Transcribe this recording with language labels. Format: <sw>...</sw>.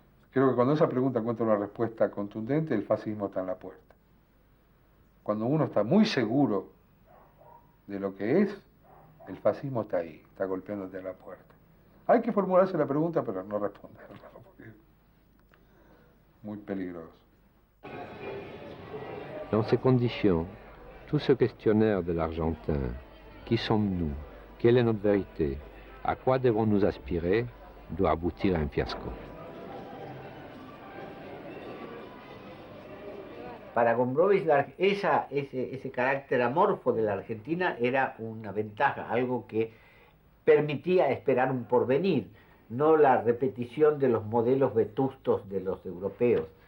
<es>Creo que cuando esa pregunta encuentra una respuesta contundente, el fascismo está en la puerta. Cuando uno está muy seguro de lo que es, el fascismo está ahí, está golpeándote a la puerta. Hay que formularse la pregunta, pero no responderla, porque es muy peligroso.</es> <fr>Dans ces conditions, tout ce questionnaire de l'Argentin, qui sommes-nous, quelle est notre vérité, à quoi devons-nous aspirer, doit aboutir à un fiasco.</fr> <es>Para Gombrowicz, ese carácter amorfo de la Argentina era una ventaja, algo que permitía esperar un porvenir, no la repetición de los modelos vetustos de los europeos.</es>